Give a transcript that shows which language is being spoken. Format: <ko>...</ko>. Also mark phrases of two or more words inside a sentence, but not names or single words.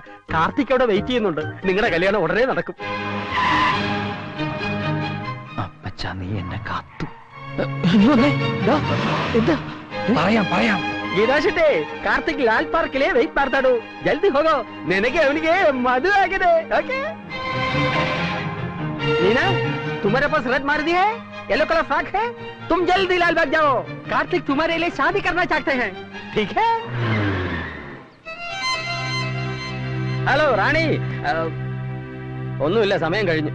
<ml>കാർത്തിക് അവിടെ വെയിറ്റ് ചെയ്യുന്നുണ്ട്. നിങ്ങളുടെ കല്യാണം ഉടനെ നടക്കും. അപ്പച്ചാ, നീ എന്നെ കാത്തു. എന്താ? പറയാം. ഗീതാശിട്ടെ, കാർത്തിക് ലാൽ പാർക്കിലെ വെയിറ്റ് ಮಾಡ್ತಾಡು.</ml> <kn>ಜಲ್ದಿ ಹೋಗೋ, ನಿನಗೆ ಅವನಿಗೆ ಮದುವೆ ಆಗಿದೆ.</kn> <hi>ಓಕೆ नीना, तुम्हारे पास रेड मारुति है,</hi> <en>yellow colour frock</en> <hi>है. तुम जल्दी लालबाग जाओ. कार्तिक तुम्हारे लिए शादी करना चाहते हैं. ठीक है?</hi> <ml>ഹലോ റാണി, ഒന്നുമില്ല, സമയം കഴിഞ്ഞു.</ml>